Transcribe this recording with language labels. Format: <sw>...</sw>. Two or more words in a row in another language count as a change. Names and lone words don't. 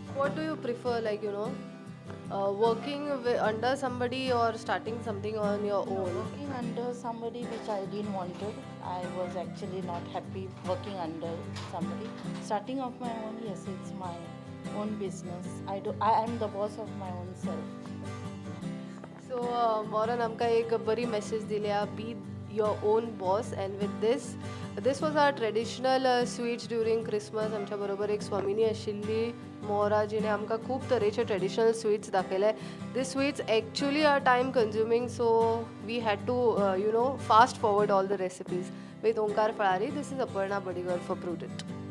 <en>What do you prefer, like, working under somebody or starting something on your own? Working under somebody which I didn't wanted, I was actually not happy working under somebody. Starting off my own, yes, it's my own business. I am the boss of my own self.</en> <kok>So, Moran आमका एक बरी message दिल्या,</kok> <en>be your own boss. And with this was our traditional sweets during Christmas.</en> <kok>आमच्या बरोबर एक स्वामिनी आशिल्ली मोरा जिने आमकां खूब तरेचे</kok> <en>traditional sweets</en> <kok>दाखयले.</kok> <en>These sweets actually are time consuming, so we had to fast forward all the recipes. With Onkar Falari, this is Aparna Badigar for Prudent.</en>